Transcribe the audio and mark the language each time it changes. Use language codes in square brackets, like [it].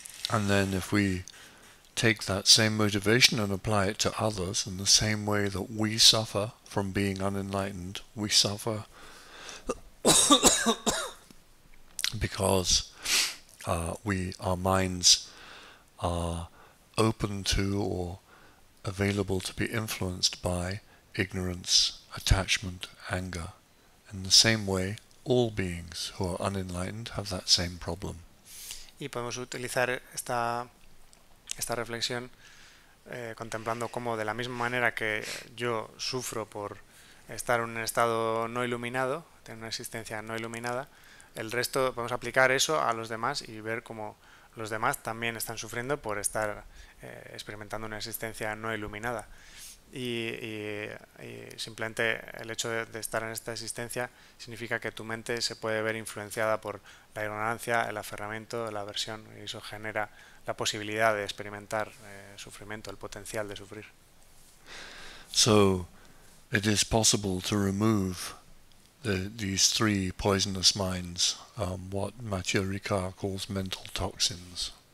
[en] And then if we take that same motivation and apply it to others in the same way that we suffer from being unenlightened, we suffer because our minds are open to or available to be influenced by ignorance, attachment, anger. In the same way, all beings who are unenlightened have that same problem. [es] Y podemos utilizar esta reflexión contemplando cómo de la misma manera que yo sufro por estar en un estado no iluminado, tener una existencia no iluminada, el resto podemos aplicar eso a los demás y ver cómo los demás también están sufriendo por estar experimentando una existencia no iluminada. Y simplemente el hecho de estar en esta existencia significa que tu mente se puede ver influenciada por la ignorancia, el aferramiento, la aversión, y eso genera la posibilidad de experimentar sufrimiento, el potencial de sufrir. [en] So it is possible to remove these three poisonous minds, what Mathieu Ricard calls mental toxins.